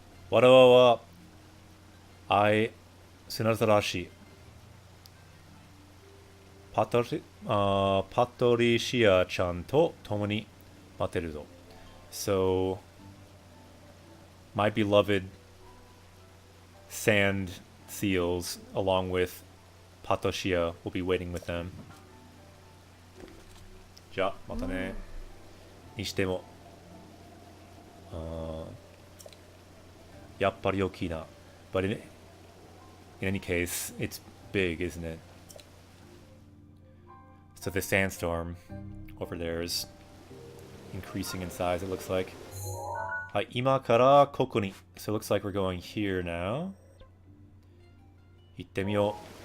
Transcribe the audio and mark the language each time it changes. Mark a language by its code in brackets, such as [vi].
[ja] 我々は愛砂ざらしパトリシアちゃんと共に待ってるぞ. [en] So, my beloved sand seals, along with Patricia, will be waiting with them. [ja] じゃあまたね。にしても、やっぱり大きいな。 [en] But in any case, it's big, isn't it? So the sandstorm over there is increasing in size, it looks like. Hi, [ja] ima kara koko ni. [en] So it looks like we're going here now. [ja] Itte miyou.